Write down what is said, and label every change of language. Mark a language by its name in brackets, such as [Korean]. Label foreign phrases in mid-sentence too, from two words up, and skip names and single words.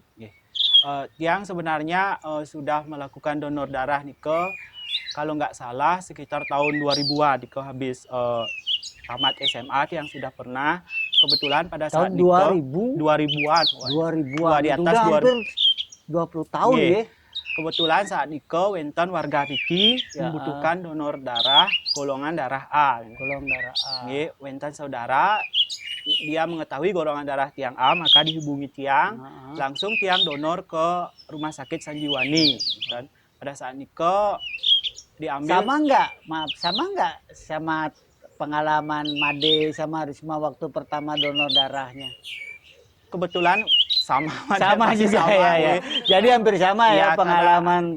[Indonesian] Tiang sebenarnya sudah melakukan donor darah nih kalau nggak salah sekitar tahun 2000-an habis tamat SMA. Tiang sudah pernah, kebetulan pada saat Tahun 2000 2000-an 2000-an di itu atas udah hampir 20 tahun Nggih. ya. Kebetulan saat wonten warga Riki Ya, membutuhkan donor darah golongan darah A. golongan darah A. Nggih, wonten saudara dia mengetahui golongan darah Tiang A, maka dihubungi Tiang, langsung Tiang donor ke Rumah Sakit Sanjiwani. Dan pada saat diambil. Sama nggak sama pengalaman Made sama Risma waktu pertama donor darahnya? Kebetulan sama juga sama, ya. Jadi hampir sama ya pengalaman.